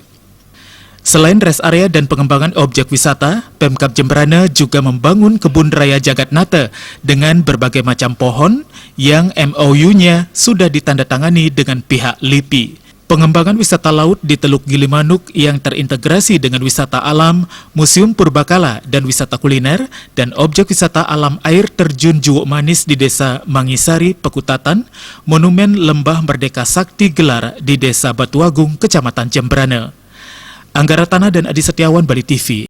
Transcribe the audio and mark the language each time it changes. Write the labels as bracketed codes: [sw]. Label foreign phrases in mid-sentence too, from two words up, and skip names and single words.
[id] Selain rest area dan pengembangan objek wisata, Pemkab Jemberana juga membangun kebun raya Jagatnata dengan berbagai macam pohon yang MOU-nya sudah ditandatangani dengan pihak LIPI. Pengembangan wisata laut di Teluk Gilimanuk yang terintegrasi dengan wisata alam, Museum Purbakala dan wisata kuliner, dan objek wisata alam air terjun Juwuk Manis di Desa Mangisari, Pekutatan, Monumen Lembah Merdeka Sakti Gelar di Desa Batuagung, Kecamatan Jemberana. Anggara Tanah dan Adi Setiawan, Bali TV.